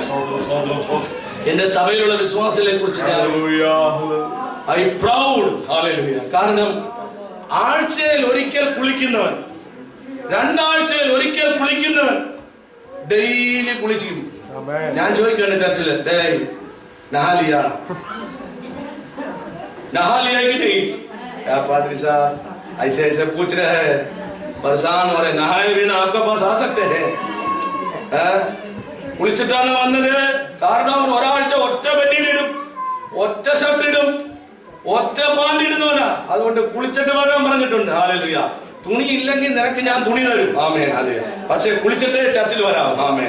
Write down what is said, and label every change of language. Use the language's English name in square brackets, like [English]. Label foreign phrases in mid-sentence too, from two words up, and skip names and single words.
[Malayalam] എന്റെ സഭയിലുള്ള വിശ്വാസത്തെ കുറിച്ച് കാരണം ആഴ്ചയിൽ ഒരിക്കൽ കുളിക്കുന്നവൻ, 2 ആഴ്ചയിൽ ഒരിക്കൽ കുളിക്കുന്നവൻ ഡെയിലി കുളിച്ചിരുന്നു. ഞാൻ ചോദിക്കട്ടെ ചർച്ചില്, [Hindi] नहा लिया कि नहीं? क्या पादरी साहब ऐसे ऐसे पूछ रहे हैं, परेशान हो रहे, नहाए बिना आपके पास आ सकते हैं? [Malayalam] കുളിച്ചിട്ടാണ് വന്നത്. കാരണം ഒരാഴ്ച ഒറ്റ ബെന്നിയിലിടും, ഒറ്റ ഷർട്ടിടും, ഒറ്റ പാൻറിടുന്നവനാ. അതുകൊണ്ട് കുളിച്ചിട്ട് വരാൻ പറഞ്ഞിട്ടുണ്ട്. ഹല്ലേലൂയ. തുണി ഇല്ലെങ്കിൽ നിനക്ക് ഞാൻ തുണി തരും. ആമേൻ. ഹല്ലേലൂയ. പക്ഷെ കുളിച്ചിട്ടേ ചർച്ചിൽ വരാം. ആമേൻ.